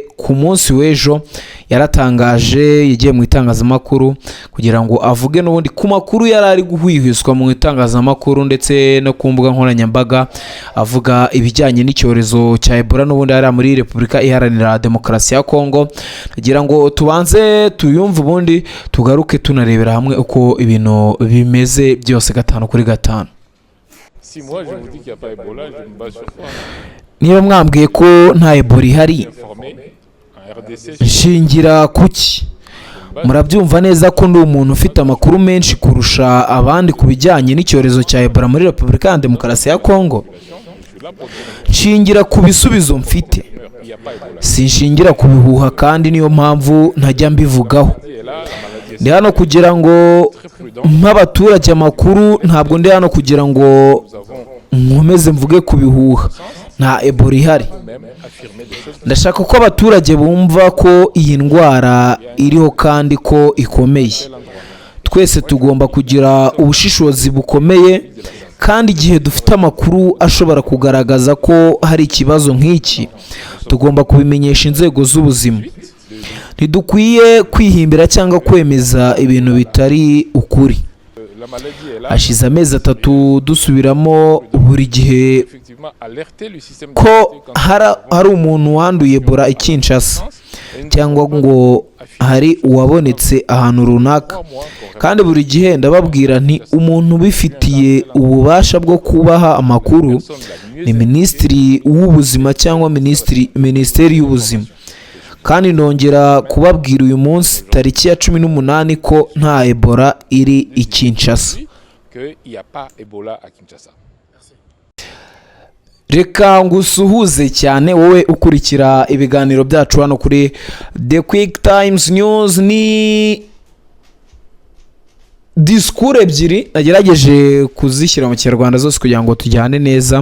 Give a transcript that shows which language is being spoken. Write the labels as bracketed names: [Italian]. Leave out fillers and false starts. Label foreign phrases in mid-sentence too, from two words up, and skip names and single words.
[Kinyarwanda] Ku munsi w'ejo yaratangaje, yagiye mu itangazamakuru kugira ngo avuge n'ubundi ku makuru yari ari guhwihwiswa mu itangazamakuru ndetse no ku mbuga nkoranyambaga, avuga ibijyanye n'icyorezo cya Ebola n'ubundi ari muri Repubulika Iharanira Demokarasi ya Kongo. Kugira ngo tubanze tuyumve, ubundi tugaruke tunarebera hamwe uko ibintu bimeze byose 5 kuri 5. [French] Si moi je vous dis qu'il n'y a pas Ebola, je me base sur quoi? [Kinyarwanda] niba mwambwiye ko nta ebola ihari [French] informé en RDC [Kinyarwanda] nshingira kuki? Murabyumva neza ko ndi umuntu ufite amakuru menshi kurusha abandi ku bijyanye n'icyorezo cya ebola muri Repubulika ya Demokarasi ya Kongo. Nshingira ku bisubizo mfite, [French] il n'y a pas Ebola. [Kinyarwanda] sinshingira ku bihuha, kandi niyo mpamvu ntajya mbivugaho. [French] Et là, la maladie est [Kinyarwanda] Ndi hano kugira ngo [French] très prudente. [Kinyarwanda] nk'abaturage amakuru, ntabwo ndi hano kugira ngo [French] Nous avons [Kinyarwanda] nkomeze mvuge ku bihuha. Nta ebola ihari. [French] même affirmé des choses. [Kinyarwanda] Ndashaka ko abaturage bumva ko iyi ndwara iriho kandi ko ikomeye. Twese tugomba kugira ubushishozi bukomeye, kandi igihe dufite amakuru ashobora kugaragaza ko hari ikibazo nk'iki, tugomba kubimenyesha inzego z'ubuzima. Ntidukwiye kwihimbira cyangwa kwemeza ibintu bitari ukuri. [French] La maladie est là. [Kinyarwanda] Hashize amezi 3 dusubiramo buri gihe [French] Effectivement, alerter le système de [Kinyarwanda] ko [French] santé quand [Kinyarwanda] hari umuntu wanduye ebola i Kinshasa, cyangwa ngo hari uwabonetse ahantu runaka. [French] 3 mois qu'on [Kinyarwanda] Kandi buri gihe ndababwira nti umuntu ubifitiye ububasha bwo kubaha amakuru ni minisitiri w'ubuzima cyangwa minisiteri y'ubuzima. Kandi ndongera kubabwira uyu munsi tariki ya 18 ko nta ebola iri i Kinshasa. [French] qu'il n'y a pas Ebola à Kinshasa. [Kinyarwanda] Reka ngusuhuze cyane wowe ukurikira ibiganiro byacu hano kuri The Quick Times News. Ni disikuru ebyiri nagerageje kuzishyira mu kinyarwanda zose kugira ngo tujyane neza.